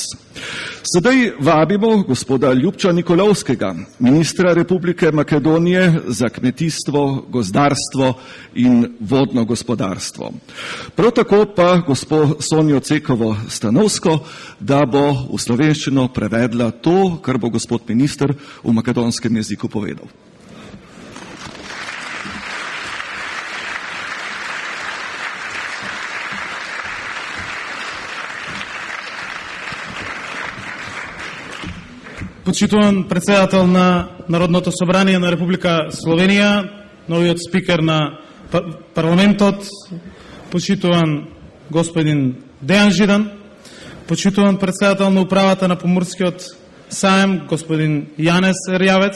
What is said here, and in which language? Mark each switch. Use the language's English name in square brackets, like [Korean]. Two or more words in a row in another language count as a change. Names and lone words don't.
[Slovenian] Sedaj vabimo gospoda Ljubča Nikolovskega, ministra Republike Makedonije za kmetijstvo, gozdarstvo in vodno gospodarstvo. Prav tako pa gospod Sonjo Cekovo Stanovsko, da bo v slovenščino prevedla to, kar bo gospod minister v makedonskem jeziku povedal. [Macedonian] Почитуван председател на Народното собрание на Република Словенија, новиот спикер на парламентот, почитуван господин Дејан Жидан, почитуван председател на управата на Поморскиот саем, господин Јанес Ерјавец,